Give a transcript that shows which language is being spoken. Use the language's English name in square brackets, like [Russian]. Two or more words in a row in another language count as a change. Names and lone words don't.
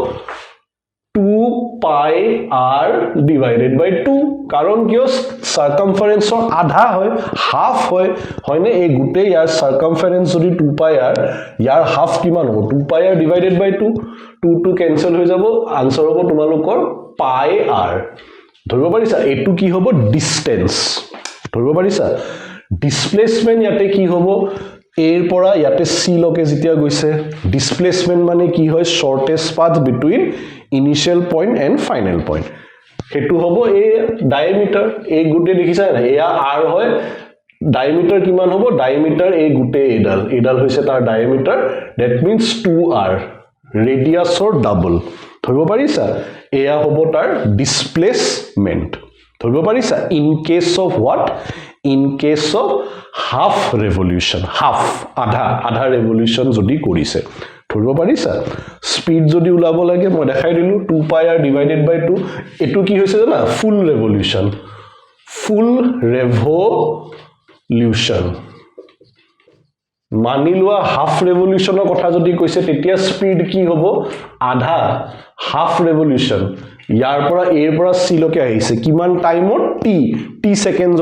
[English] 2 pi r divided by 2 [Assamese] কাৰণ কিয় সারকামফারেন্সৰ আধা হয় হাফ হয় হয়নে এই গুটে ইয়াৰ সারকামফারেন্স যদি [English] 2 pi r [Assamese] ইয়াৰ হাফ কিমান হ'ব [English] 2 pi r divided by 2 2 to cancel [Assamese] হৈ যাব আনসার হ'ব তোমালোকৰ [English] pi r [Assamese] ধৰিব পাৰিছা এটো কি হ'ব ডিসটেন্স ধৰিব পাৰিছা ডিসপ্লেসমেন্ট ইয়াতে কি হ'ব এৰ পৰা ইয়াতে সি লকে যেতিয়া গৈছে ডিসপ্লেসমেন্ট মানে কি হয় [English] shortest path between initial point and final point [Assamese] হেতু হ'ব এই ডায়ামিটাৰ এই গুটে দেখিছা না এয়া r হয় ডায়ামিটাৰ কিমান হ'ব ডায়ামিটাৰ এই গুটে এডাল হৈছে তাৰ ডায়ামিটাৰ [English] that means 2r [Assamese] ৰেডিয়াছৰ ডাবল ধৰিব পাৰিছা এয়া হ'ব তাৰ ডিসপ্লেসমেন্ট ধৰিব পাৰিছা [English] in case of what in case of half revolution half [Assamese] আধা ৰেভলিউশন যদি কৰিছে ধৰিব পাৰিছা স্পিড যদি উলাব লাগে মই দেখাই দিলো [English] 2 pi r divided by 2 [Assamese] এটো কি হৈছে জানা [English] full revolution [Assamese] মানি লোৱা হাফ ৰেভলিউশনৰ কথা যদি কৈছে তেতিয়া স্পিড কি হ'ব আধা [English] half revolution [Assamese] ইয়াৰ পৰা এৰ পৰা সি লকে আহিছে কিমান টাইমত টি সেকেন্ডত